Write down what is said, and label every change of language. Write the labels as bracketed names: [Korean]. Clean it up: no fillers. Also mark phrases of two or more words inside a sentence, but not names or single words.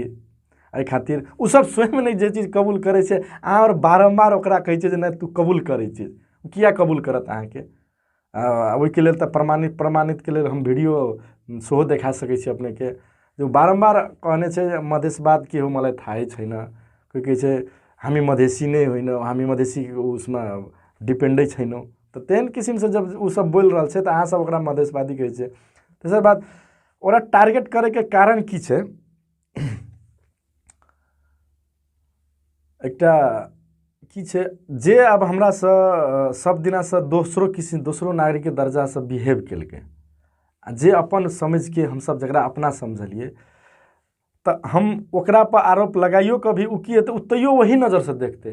[Maithili] एहि खातिर उ सब स्वयं नहीं जे चीज कबूल करे छै, अहाँ और बारम्बार ओकरा कहै छै जे नहीं तू कबूल करे छै, किया कबूल करत अहाँके? ओहिके लेल तऽ प्रमाणित के लेल हम वीडियो सेहो देखा सकै छी अपने के, जो बारम्बार कहने छै [Nepali] मधेशवाद के हो मलाई थाहै छैन, [Maithili] कोही कहै छै [Nepali] हामी मधेसी नै होइन, हामी मधेसी उसमा डिपेंडै छैनौं। [Maithili] तऽ तेहन किसिमसँ जब उ सब बोल रहल छै तऽ अहाँ सब ओकरा मधेशवादी कहै छै। तेसर बात, ओकरा टारगेट करे के कारण की छै? एकटा की छै जे अब हमरा सब दिनासँ दोसरो नागरिक के दर्जा से बिहेव केलकै, जे अपन समझ के हम सब जकरा अपना समझलिए, तऽ हम ओकरा पर आरोप लगाइयो कभी उ की हेतै, तैयो वही नजर से देखतै।